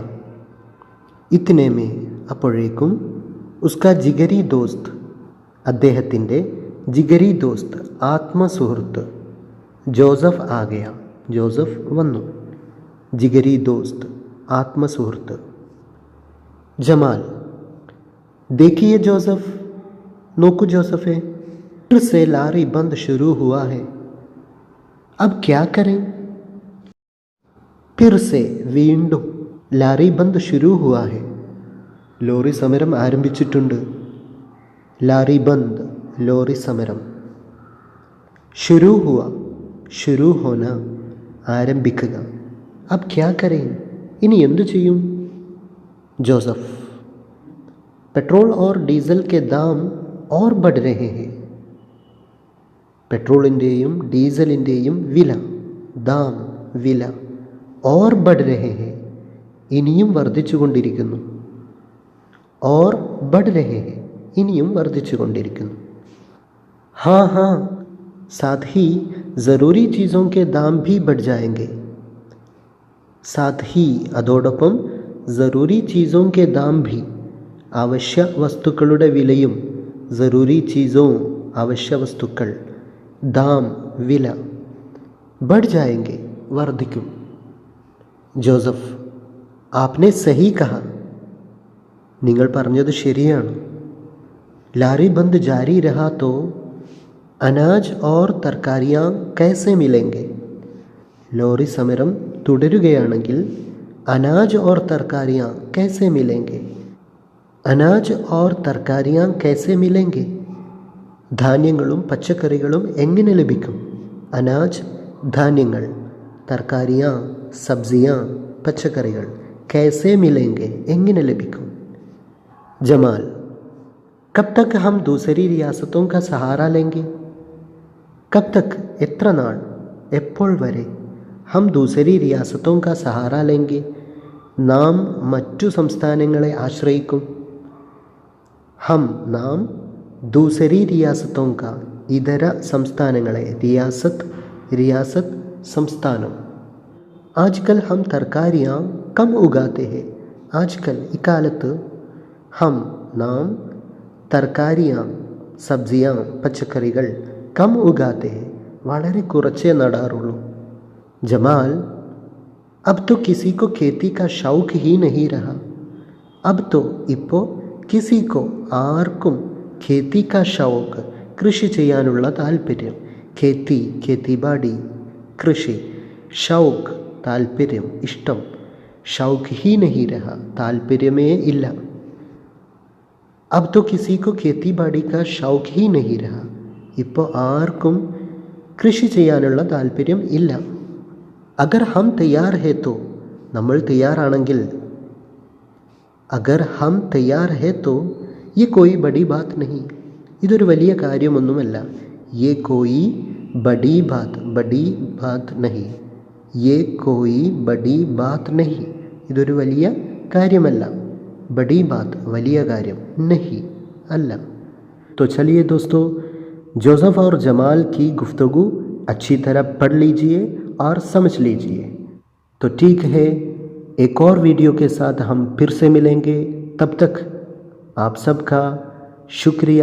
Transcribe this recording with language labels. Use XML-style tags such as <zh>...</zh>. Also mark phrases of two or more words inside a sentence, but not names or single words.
<hi>इतने में അപ്പോഴേക്കും उसका जिगरी दोस्त അദ്ദേഹത്തിൻ്റെ जिगरी दोस्त ആത്മസുഹൃത്ത് ജോസഫ് आ गया ജോസഫ് വന്നു. जिगरी दोस्त ആത്മസുഹൃത്ത്. ജമാൽ देखिए जोसेफ,</hi> <ml>നോക്കൂ ജോസഫെ,</ml> <hi>फिर से लारी बंद शुरू हुआ है, अब क्या करें? फिर से വീണ്ടും, लारी बंद शुरू हुआ है</hi> <ml>ലോറി സമരം ആരംഭിച്ചിട്ടുണ്ട്.</ml> <hi>लारी बंद</hi> <ml>ലോറി സമരം.</ml> <hi>शुरू हुआ शुरू होना ആരംഭിക്കുക. अब क्या करें</hi> <ml>ഇനി എന്തു ചെയ്യും?</ml> <hi>जोसेफ पेट्रोल और डीज़ल के दाम और बढ़ रहे हैं.</hi> <ml>പെട്രോളിൻ്റെയും ഡീസലിൻ്റെയും വില, ദാം വില,</ml> <hi>और बढ़ रहे हैं</hi> <ml>ഇനിയും വർദ്ധിച്ചു കൊണ്ടിരിക്കുന്നു.</ml> <hi>और बढ़ रहे हैं</hi> <ml>ഇനിയും വർദ്ധിച്ചു കൊണ്ടിരിക്കുന്നു.</ml> <hi>हाँ हाँ साथ ही ज़रूरी चीज़ों के दाम भी बढ़ जाएंगे. साथ ही അതോടൊപ്പം ज़रूरी चीज़ों के दाम भी</hi> <ml>അവശ്യ വസ്തുക്കളുടെ വിലയും,</ml> <hi>ज़रूरी चीज़ों</hi> <ml>അവശ്യ വസ്തുക്കൾ, ദാം വില,</ml> <hi>बढ़ जाएंगे വർദ്ധിക്കും.</hi> <ml>ജോസഫ്</ml> <hi>आपने सही कहा</hi> <ml>നിങ്ങൾ പറഞ്ഞത് ശരിയാണ്.</ml> <hi>लारी बंद जारी रहा तो अनाज और तरकारियाँ कैसे मिलेंगे?</hi> <ml>ലോറി സമരം തുടരുകയാണെങ്കിൽ</ml> <hi>अनाज और तरकारियाँ कैसे मिलेंगे? अनाज और तरकारियाँ कैसे मिलेंगे?</hi> <ml>ധാന്യങ്ങളും പച്ചക്കറികളും എങ്ങനെ ലഭിക്കും? അനാജ് ധാന്യങ്ങൾ,</ml> <hi>तरकारियाँ सब्ज़ियाँ</hi> <ml>പച്ചക്കറികൾ,</ml> <hi>कैसे मिलेंगे</hi> <ml>എങ്ങനെ ലഭിക്കും?</ml> <hi>ജമാൽ कब तक हम दूसरी रियासतों का सहारा लेंगे? कब तक</hi> <ml>എത്ര നാൾ, എപ്പോൾ വരെ,</ml> <hi>हम दूसरी रियासतों का सहारा लेंगे</hi> <ml>നാം മറ്റു സംസ്ഥാനങ്ങളെ ആശ്രയിക്കും.</ml> <hi>ഹം നാം, दूसरी रियासतों का</hi> <ml>ഇതര സംസ്ഥാനങ്ങളെ,</ml> <hi>रियासत रियासत സംസ്ഥാനം. आजकल हम तरकारियाँ कम उगाते हैं. ആജ്കൽ ഇക്കാലത്ത്, ഹം നാം, तरकारियाँ सब्ज़ियाँ പച്ചക്കറികൾ, कम उगाते हैं</hi> <ml>വളരെ കുറച്ചേ നടാറുള്ളൂ.</ml> <hi>ജമാൽ अब तो किसी को खेती का शौक ही नहीं रहा. अब तो ഇപ്പോൾ किसी को ആർക്കും खेती का शौक</hi> <ml>കൃഷി ചെയ്യാനുള്ള താല്പര്യം,</ml> <hi>खेती खेतीबाड़ी കൃഷി, ഷൗക്ക്</hi> <ml>താല്പര്യം ഇഷ്ടം,</ml> <hi>शौक ही नहीं रहा</hi> <ml>താല്പര്യമേ ഇല്ല.</ml> <hi>अब तो किसी को खेती बाड़ी का शौक ही नहीं रहा.</hi> <ml>ഇപ്പോൾ ആർക്കും കൃഷി ചെയ്യാനുള്ള താല്പര്യം ഇല്ല.</ml> <hi>अगर हम तैयार हैं तो</hi> <ml>നമ്മൾ തയ്യാറാണെങ്കിൽ,</ml> <hi>अगर हम तैयार हैं तो ये कोई बड़ी बात नहीं</hi> <ml>ഇതൊരു വലിയ കാര്യമൊന്നുമല്ല.</ml> <hi>ये कोई बड़ी बात नहीं. ये कोई बड़ी बात नहीं.</hi> <ml>ഇതൊരു വലിയ കാര്യമല്ല.</ml> <hi>बड़ी बात</hi> <ml>വലിയ കാര്യം.</ml> <hi>नहीं अल्ला. तो चलिए दोस्तों, जोसेफ और जमाल की गुफ्तगू अच्छी तरह पढ़ लीजिए और समझ लीजिए. तो ठीक है, एक और वीडियो के साथ हम फिर से मिलेंगे. तब तक आप सबका शुक्रिया.</hi>